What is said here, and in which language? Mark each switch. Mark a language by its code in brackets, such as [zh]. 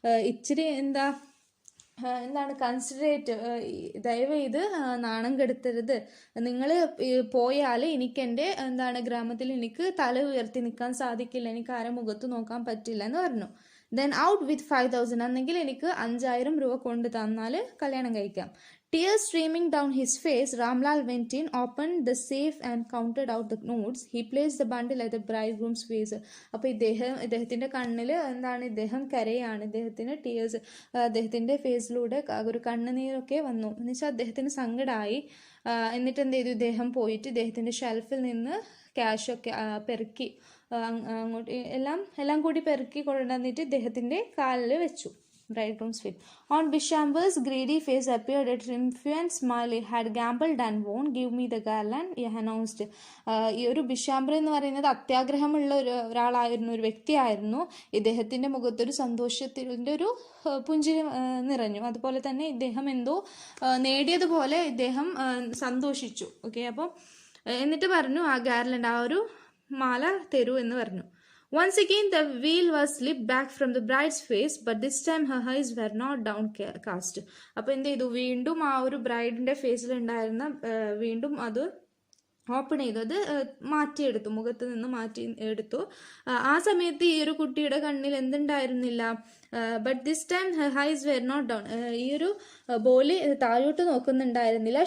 [ml] ഇച്ചിരി എന്താണ് കൺസിഡറേറ്റ്, ദയവ് ചെയ്ത് നാണം കെടുത്തരുത്, നിങ്ങൾ പോയാൽ എനിക്ക് എൻ്റെ ഗ്രാമത്തിൽ എനിക്ക് തല ഉയർത്തി നിൽക്കാൻ സാധിക്കില്ല, എനിക്ക് ആരെ മുഖത്ത് നോക്കാൻ പറ്റില്ല എന്ന് പറഞ്ഞു. [en] then out with [ml] 5,000, അന്നെങ്കിൽ എനിക്ക് 5,000 രൂപ കൊണ്ട് തന്നാൽ കല്യാണം കഴിക്കാം. [en] Tears streaming down his face, Ramlal went in, opened the safe and counted out the notes. He placed the bundle at the bridegroom's face. [ml] അപ്പോൾ ഇദ്ദേഹത്തിൻ്റെ കണ്ണിൽ ഇദ്ദേഹം കരയാണ്, ഇദ്ദേഹത്തിന് ടീയേഴ്സ്, അദ്ദേഹത്തിൻ്റെ ഫേസിലൂടെ ഒരു കണ്ണുനീരൊക്കെ വന്നു, എന്ന് വെച്ചാൽ അദ്ദേഹത്തിന് സങ്കടമായി. എന്നിട്ട് എന്ത് ചെയ്തു, ഇദ്ദേഹം പോയിട്ട് ഇദ്ദേഹത്തിൻ്റെ ഷെൽഫിൽ നിന്ന് ക്യാഷൊക്കെ പെറുക്കി അങ്ങോട്ട് എല്ലാം കൂടി പെറുക്കി കൊണ്ടുവന്നിട്ട് ഇദ്ദേഹത്തിൻ്റെ കാലിൽ വെച്ചു. [en] Bridegroom's feet. On Bishamber's greedy face appeared a triumphant smile. He had gambled and won. Give me the garland, he announced. [ml] ഈ ഒരു ബിഷാംബർ എന്ന് പറയുന്നത് അത്യാഗ്രഹമുള്ള ഒരാളായിരുന്നു, ഒരു വ്യക്തിയായിരുന്നു. ഇദ്ദേഹത്തിൻ്റെ മുഖത്തൊരു സന്തോഷത്തിൻ്റെ ഒരു പുഞ്ചിരി നിറഞ്ഞു. അതുപോലെ തന്നെ ഇദ്ദേഹം എന്തോ നേടിയതുപോലെ ഇദ്ദേഹം സന്തോഷിച്ചു. ഓക്കെ, അപ്പോൾ എന്നിട്ട് പറഞ്ഞു, ആ ഗാർലൻഡ്, ആ ഒരു മാല തരൂ എന്ന് പറഞ്ഞു. [en] Once again the veil was slipped back from the bride's face, but this time her eyes were not downcast. [ml] അപ്പോൾ എന്ത് ചെയ്തു, വീണ്ടും ആ ഒരു ബ്രൈഡിന്റെ ഫേസിൽ ഉണ്ടായിരുന്ന വീണ്ടും അത് ഓപ്പൺ ചെയ്തു, അത് മാറ്റിയെടുത്തു, മുഖത്ത് നിന്ന് മാറ്റി എടുത്തു. ആ സമയത്ത് ഈ ഒരു കുട്ടിയുടെ കണ്ണിൽ എന്തുണ്ടായിരുന്നില്ല, [en] but this time her eyes were not down, [ml] ഈ ഒരു ബോലി താഴോട്ട് നോക്കുന്നുണ്ടായിരുന്നില്ല.